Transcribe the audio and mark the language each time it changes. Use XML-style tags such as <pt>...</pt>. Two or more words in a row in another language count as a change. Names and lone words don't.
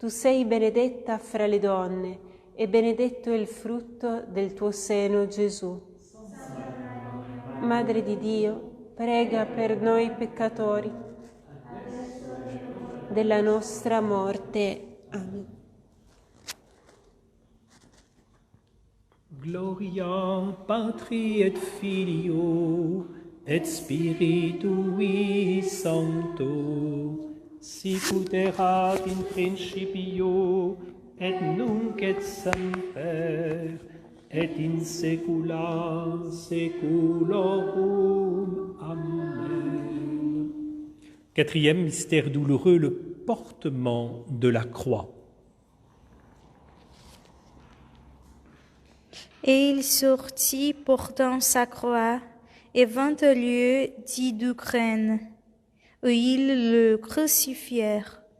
<it>Tu sei benedetta fra le donne, e benedetto è il frutto del tuo seno, Gesù. Madre di Dio, prega per noi peccatori, della nostra morte. Amen.</it> <la>Gloria Patri et Filio et Spiritui Sancto, sicut erat in principio et nunc et semper et in saecula saeculorum. Amen.</la> <fr>Quatrième mystère douloureux, le portement de la croix. Et il sortit portant sa croix et vint au lieu dit d'Ukraine, où ils le crucifièrent.</fr>